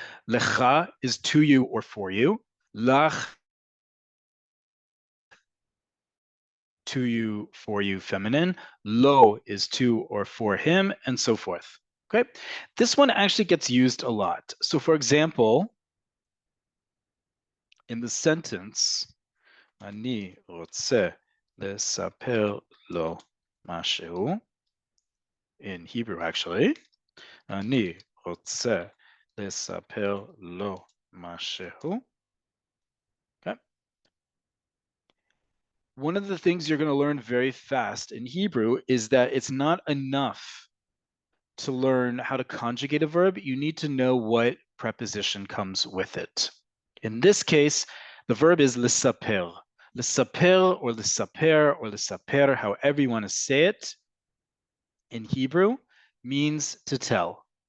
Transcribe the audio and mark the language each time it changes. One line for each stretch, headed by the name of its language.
English: Lecha is to you or for you. Lach, to you, for you, feminine. Lo is to or for him, and so forth. Okay, this one actually gets used a lot. So for example, in the sentence,
Hebrew: אני רוצה לספר לו משהו,
English: in Hebrew actually, אני רוצה לספר לו משהו. Okay. One of the things you're going to learn very fast in Hebrew is that it's not enough to learn how to conjugate a verb. You need to know what preposition comes with it. In this case, the verb is lesaper. Lesaper or lesaper or lesaper, however you want to say it, in Hebrew, means to tell.